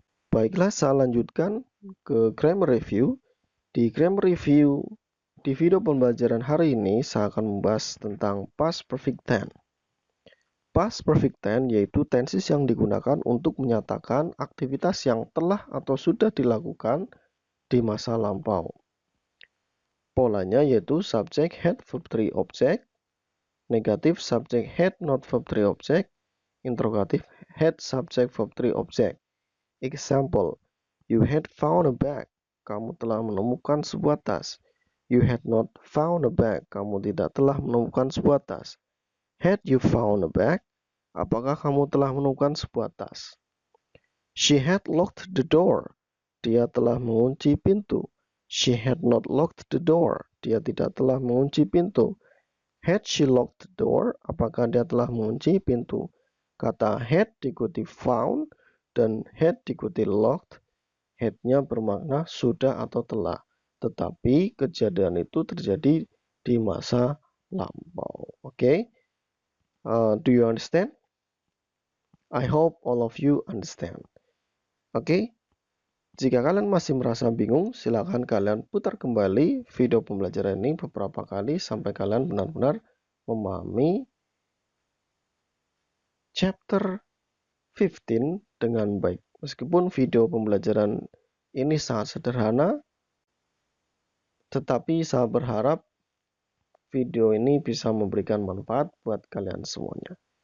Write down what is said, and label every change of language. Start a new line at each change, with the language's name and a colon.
Indonesian: Baiklah, saya lanjutkan ke grammar review. Di grammar review di video pembelajaran hari ini saya akan membahas tentang past perfect tense. Past perfect tense yaitu tenses yang digunakan untuk menyatakan aktivitas yang telah atau sudah dilakukan di masa lampau. Polanya yaitu subject, head, verb 3, object. Negatif subject, head, not verb 3, object. Interrogatif head, subject, verb 3, object.
English: Example, you had found a bag.
Indonesian: Kamu telah menemukan sebuah tas.
English: You had not found a bag.
Indonesian: Kamu tidak telah menemukan sebuah tas.
English: Had you found a bag?
Indonesian: Apakah kamu telah menemukan sebuah tas?
English: She had locked the door.
Indonesian: Dia telah mengunci pintu.
English: She had not locked the door.
Indonesian: Dia tidak telah mengunci pintu.
English: Had she locked the door?
Indonesian: Apakah dia telah mengunci pintu? Kata had diikuti found dan had diikuti locked. Had-nya bermakna sudah atau telah. Tetapi kejadian itu terjadi di masa lampau. Oke?
English: Do you understand? I hope all of you understand.
Indonesian: Oke? Jika kalian masih merasa bingung, silakan kalian putar kembali video pembelajaran ini beberapa kali sampai kalian benar-benar memahami chapter 15 dengan baik. Meskipun video pembelajaran ini sangat sederhana, tetapi saya berharap video ini bisa memberikan manfaat buat kalian semuanya.